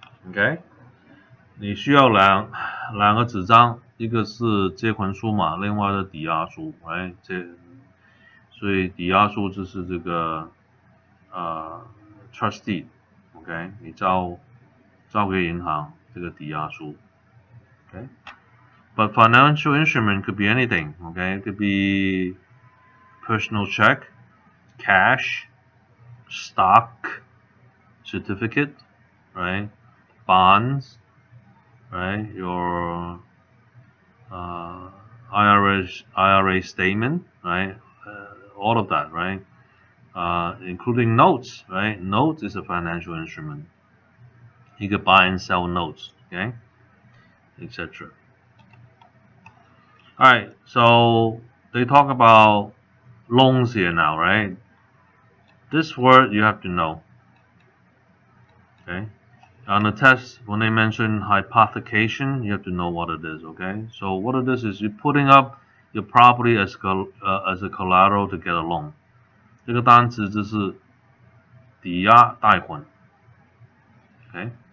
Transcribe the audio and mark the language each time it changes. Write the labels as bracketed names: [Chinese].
[Chinese] Okay， 你需要两个纸张，一个是借款书嘛，另外的抵押书，right？所以抵押书就是这个trust deed，OK？你交给银行这个抵押书 [English] ，OK？But financial instrument could be anything, okay? It could be personal check, cash, stock, certificate, right? Bonds, right? Your IRA statement, right? All of that, right? Including notes, right? Notes is a financial instrument. You could buy and sell notes, okay? Etc. Alright, so they talk about loans here now, right? This word you have to know. Okay? On the test, when they mention hypothecation, you have to know what it is, okay? So what it is you're putting up your property as a collateral to get a loan. [Chinese] 这个单词就是抵押贷款 ，okay?